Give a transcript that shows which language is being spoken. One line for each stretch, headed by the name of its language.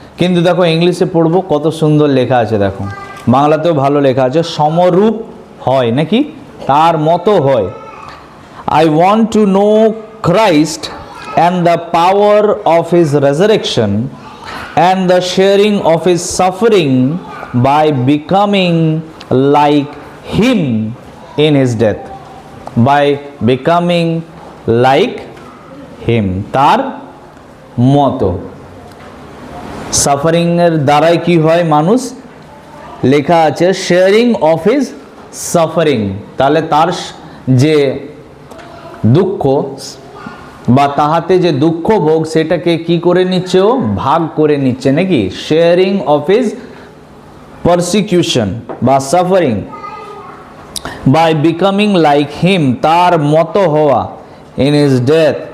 Bangla: কিন্তু দেখো ইংলিশে পড়বো, কত সুন্দর লেখা আছে, দেখো বাংলাতেও ভালো লেখা আছে, সমরূপ হয় নাকি, তার মতো হয়।
English: I want to know Christ and the power of his resurrection and the sharing of his suffering by becoming like him in his death, by becoming like him,
Bangla: তার মতো। সাফারিং এর দ্বারাই কি হয় মানুষ, লেখা আছে শেয়ারিং অফ হিজ সাফারিং, তাহলে তার যে দুঃখ বা তাহাতে যে দুঃখ ভোগ সেটাকে কি করে নিচ্ছে, ও ভাগ করে নিচ্ছে নাকি, শেয়ারিং অফ হিজ পারসিকিউশন বা suffering by becoming like him, তার মতো হওয়া, ইন হিজ ডেথ।